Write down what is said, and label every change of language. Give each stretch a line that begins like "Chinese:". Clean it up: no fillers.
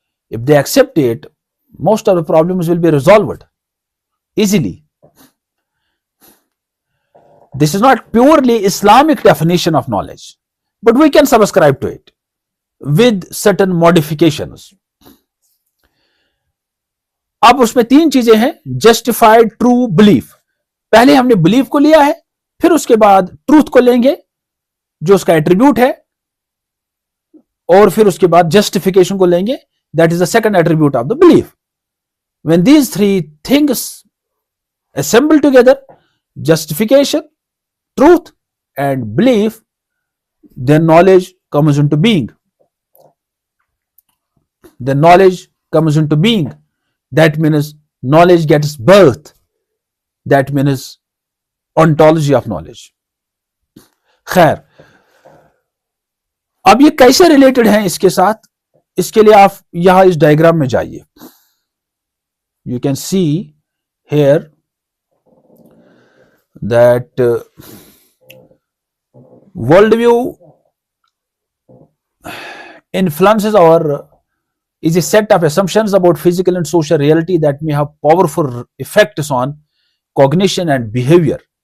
English: If they accept it, most of the problems will be resolved easily. This is not purely Islamic definition of knowledge, but we can subscribe to it with certain modifications.
Hindi: अब उसमें तीन चीजें हैं, justified true belief, पहले हमने belief को लिया है, फिर उसके बाद ट्रूथ को लेंगे जो उसका एट्रीब्यूट है, और फिर उसके बाद जस्टिफिकेशन को लेंगे,
English: That is the second attribute of the belief. When these three things assemble together, justification, truth and belief, then knowledge comes into being. Then knowledge comes into being. That means knowledge gets birth. That means ontology of knowledge.
Hindi: खैर, अब ये कैसे related है इसके साथ, इसके लिए आप यहां इस डायग्राम में जाइए.
English: You can see here that worldview influences is a set of assumptions about physical and social reality that may have powerful effects on cognition and behavior,